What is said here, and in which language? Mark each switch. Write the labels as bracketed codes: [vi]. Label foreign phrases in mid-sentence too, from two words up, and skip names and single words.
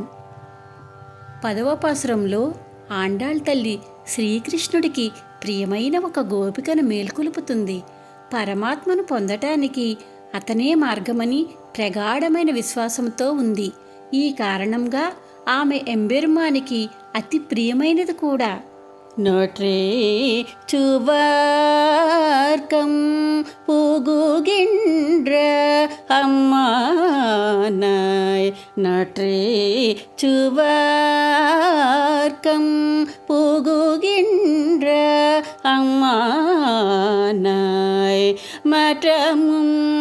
[te] 10వ పాసురంలో ఆండాళ్ తల్లి శ్రీకృష్ణుడికి ప్రియమైన ఒక గోపికను మేల్కొలుపుతుంది. పరమాత్మను పొందటానికి అతనే మార్గమని ప్రగాఢమైన విశ్వాసంతో ఉంది. ఈ కారణంగా ఆమె ఎంబెరుమానికి అతి ప్రియమైనది కూడా. [ta] நோற்றே சுவர்க்கம் புகுகின்ற அம்மானாய், நோற்றே சுவர்க்கம் புகுகின்ற அம்மானாய், மற்றமும்